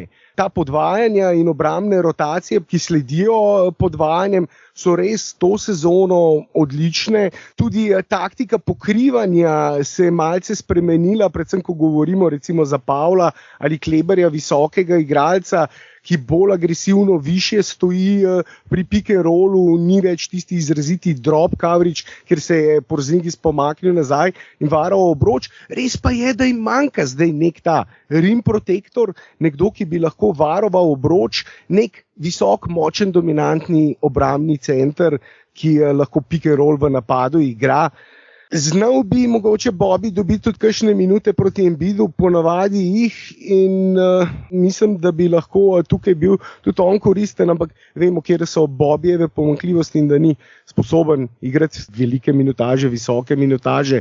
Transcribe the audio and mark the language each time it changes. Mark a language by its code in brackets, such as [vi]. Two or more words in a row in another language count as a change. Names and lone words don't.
[sl] Ta podvajanja in obrambne rotacije, ki sledijo podvajanjem, so res to sezono odlične. Tudi taktika pokrivanja se je malce spremenila, predvsem ko govorimo recimo za Pavla ali Kleberja, visokega igralca, ki bolj agresivno višje stoji pri [en] pick and rollu, [sl] ni več tisti izraziti [en] drop coverage, [sl] ker se je Porzingis pomaknil nazaj in varal obroč. Res pa je, da jim manjka zdaj nek ta [en] rim protektor, [sl] nekdo, ki bi lahko varoval obroč, nek visok, močen, dominantni obrambni center, ki lahko [en] pick and roll [sl] v napadu igra. Znal bi mogoče Bobby dobiti tudi kakšne minute proti Embiidu, ponavadi jih, in mislim, da bi lahko tukaj bil tudi on koristen, ampak vemo, kjer so Bobbyjeve pomanjkljivosti in da ni sposoben igrati velike minutaže, visoke minutaže.